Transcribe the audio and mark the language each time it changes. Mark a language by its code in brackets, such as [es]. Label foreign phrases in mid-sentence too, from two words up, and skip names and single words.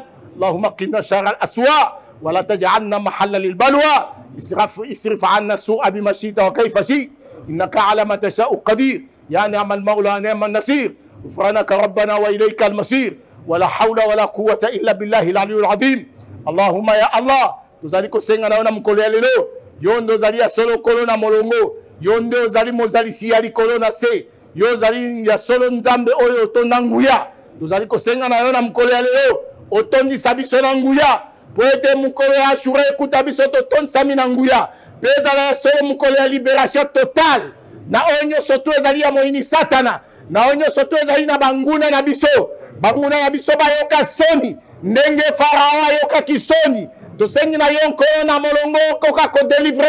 [ar] اللهم قنا شر الأسواء ولا تجعلنا محل للبلوى. اصرف عنا السوء بما شئت وكيف شئت إنك على ما تشاء قدير. يا نعم المولى نعم النصير. غفرانك ربنا وإليك المصير. ولا حول ولا قوة إلا بالله العلي العظيم. اللهم يا الله [ln] tozali kosenga naona mukolo ya lelo yondo zali ya solo kolona molongo yondo zali mozali si ya likolo na se yo zali ya solo nzambe oyo tonda nguya tozali kosenga na yo na mokolo ya lelo otondisa biso na nguya po ete mokolo ya ashura ekuta biso totondisami na nguya mpe ezala ya solo mokolo ya [fr] libération totale [ln] na oyo nyonso to ezali ya moyini satana na oyo nyonso to ezali na banguna na biso bayoka soni ndenge farao ayokaki soni tosengi na yo nkolo na molongo okoka kodelivre